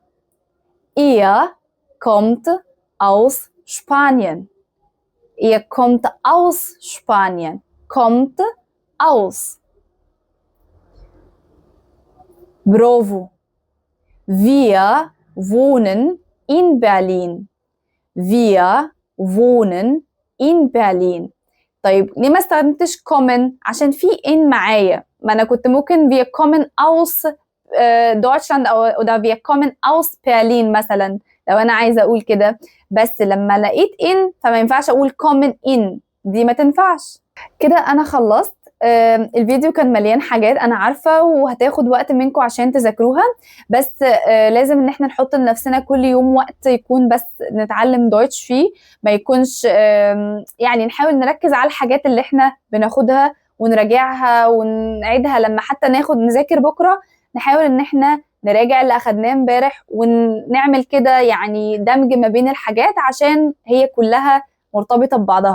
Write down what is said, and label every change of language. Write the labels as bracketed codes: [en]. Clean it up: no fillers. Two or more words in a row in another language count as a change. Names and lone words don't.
[de] Ihr kommt aus Spanien. Ihr kommt aus Spanien. Kommt aus. برافو. Wir wohnen in Berlin. Wir wohnen in Berlin. [ar] طيب ليه ما استخدمتش kommen؟ عشان في in معايا، ما انا كنت ممكن [de] wir kommen aus Deutschland [ar] او [de] oder wir kommen aus Berlin [ar] مثلا لو انا عايزه اقول كده، بس لما لقيت in فما ينفعش اقول [de] kommen in، [ar] دي ما تنفعش. كده انا خلصت. الفيديو كان مليان حاجات انا عارفه وهتاخد وقت منكم عشان تذاكروها، بس لازم ان احنا نحط لنفسنا كل يوم وقت يكون بس نتعلم دويتش فيه، ما يكونش يعني نحاول نركز على الحاجات اللي احنا بناخدها ونراجعها ونعيدها، لما حتى نذاكر بكره نحاول ان احنا نراجع اللي اخدناه امبارح ونعمل كده يعني دمج ما بين الحاجات عشان هي كلها مرتبطه ببعضها.